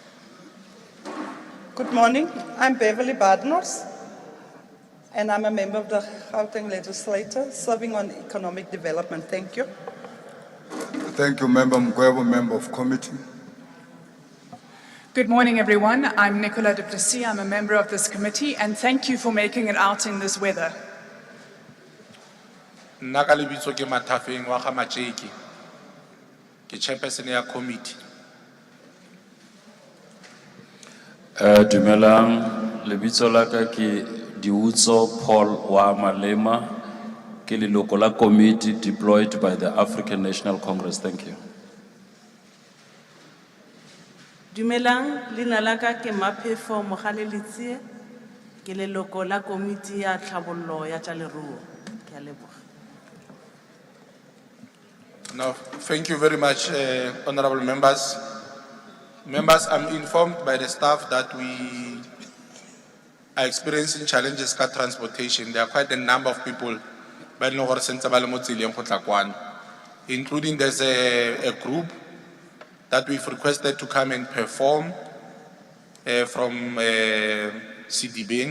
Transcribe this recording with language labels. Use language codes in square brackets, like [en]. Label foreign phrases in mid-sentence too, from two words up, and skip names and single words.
[en] Good morning, I'm Beverly Badnors, and I'm a member of the Gauteng Legislature serving on economic development. Thank you. Thank you, Member Mkwebo, member of committee. Good morning, everyone. I'm Nicola du Plessis. I'm a member of this committee, and thank you for making it out in this weather. [tn] Nna ka lebitso ke Mathafeng wa ga Matjeki. Ke chairperson ya committee. Dumelang, lebitso la ka ke Diutso Paul wa Malema, ke leloko la committee [en] deployed by the African National Congress. Thank you. [tn] Dumelang, lina la ka ke Maphefo Mogalelitsie, ke leloko la komiti ya tlhabollo ya tsa leruo. Ke a leboga. [en] Now, thank you very much, honorable members. Members, I'm informed by the staff that we are experiencing challenges with transportation. There are quite a number of people, including there's a group that we've requested to come and perform from CDB.